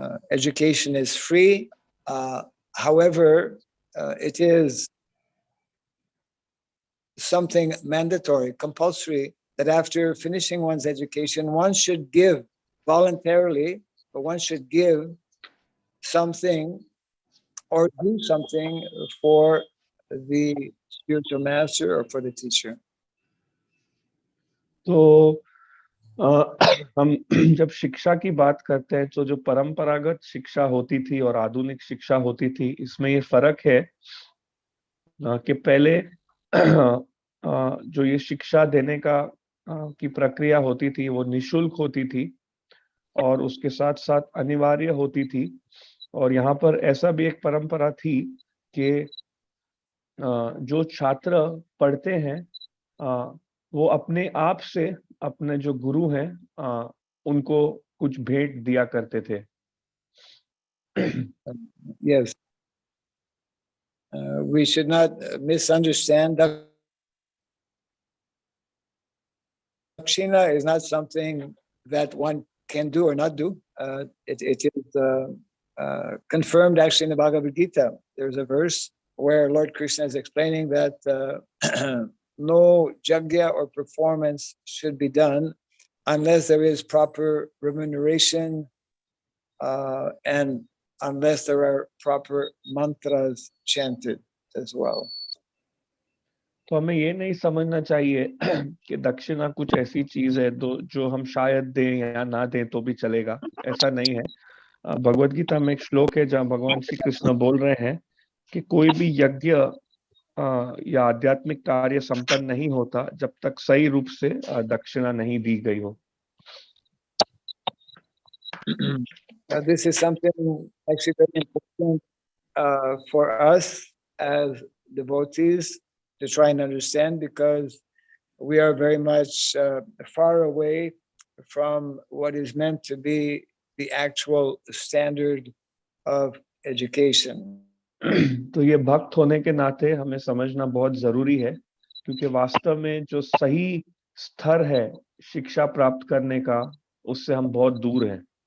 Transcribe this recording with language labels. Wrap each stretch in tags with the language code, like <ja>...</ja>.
<en>Education is free. However, it is something mandatory, compulsory, that after finishing one's education, one should give voluntarily, but one should give something or do something for the spiritual master or for the teacher.</en> <hi>तो हम जब शिक्षा की बात करते हैं तो जो परंपरागत शिक्षा होती थी और आधुनिक शिक्षा होती थी, इसमें ये फर्क है कि पहले जो ये शिक्षा देने का की प्रक्रिया होती थी वो निशुल्क होती थी और उसके साथ साथ अनिवार्य होती थी. और यहाँ पर ऐसा भी एक परंपरा थी कि जो छात्र पढ़ते हैं वो अपने आप से अपने जो गुरु हैं उनको कुछ भेंट दिया करते थे.</hi> <en>Yes. We should not misunderstand. Dakshina is not something that one can do or not do. It is confirmed actually in the Bhagavad Gita. There's a verse where Lord Krishna is explaining that no yajna or performance should be done unless there is proper remuneration and unless there are proper mantras chanted as well.</en> <hi>तो हमें ये नहीं समझना चाहिए कि दक्षिणा कुछ ऐसी चीज है जो हम शायद दें या ना दें तो भी चलेगा, ऐसा नहीं है। भगवद गीता में एक श्लोक है जहाँ भगवान श्री कृष्ण बोल रहे हैं कि कोई भी यज्ञ या आध्यात्मिक कार्य संपन्न नहीं होता जब तक सही रूप से दक्षिणा नहीं दी गई हो।</hi> <en>This is something actually very important for us as devotees to try and understand, because we are very much far away from what is meant to be the actual standard of education.</en> <hi>तो ये भक्त होने के नाते हमें समझना बहुत जरूरी है, क्योंकि वास्तव में जो सही स्तर है शिक्षा प्राप्त करने का, उससे हम बहुत दूर हैं।</hi>